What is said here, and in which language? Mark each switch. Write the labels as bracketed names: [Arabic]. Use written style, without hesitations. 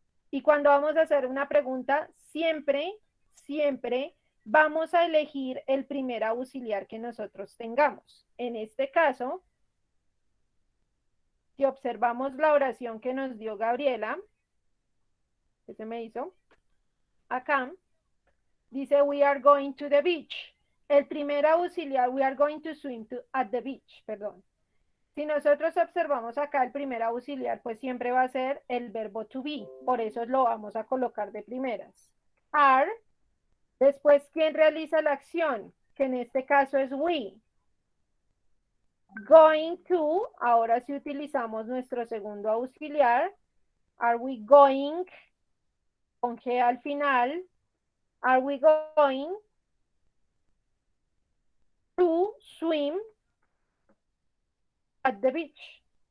[Spanish] Y cuando vamos a hacer una pregunta, siempre vamos a elegir el primer auxiliar que nosotros tengamos. En este caso, si observamos la oración que nos dio Gabriela, ¿qué se me hizo? Acá, dice, [English] we are going to the beach. [Spanish] El primer auxiliar, [English] we are going to swim at the beach, [Spanish] perdón. Si nosotros observamos acá el primer auxiliar, pues siempre va a ser el verbo to be. Por eso lo vamos a colocar de primeras. Are. Después, ¿quién realiza la acción? Que en este caso es we. Going to. Ahora sí utilizamos nuestro segundo auxiliar. [English] Are we going? [Spanish] Con G al final. [English] Are we going to swim at the beach?